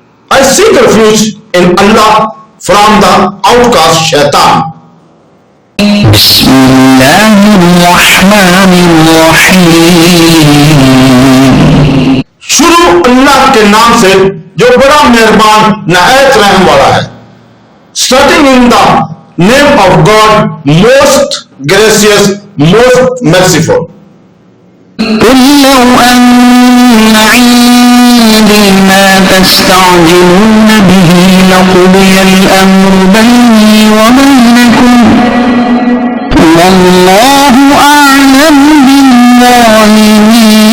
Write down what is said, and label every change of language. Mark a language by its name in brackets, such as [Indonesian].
[English] I seek refuge in Allah from the outcast shaitan. [Arabic] بسم الله الرحمن الرحيم. [Urdu] شروع اللہ کے نام سے جو بڑا مہربان نہایت رحم والا ہے. [English] Starting in the name of God, most gracious, most merciful. [Arabic] قل لو أن عندي ما تستعجلون به لقضي الأمر بيني وبينكم والله أعلم بالظالمين.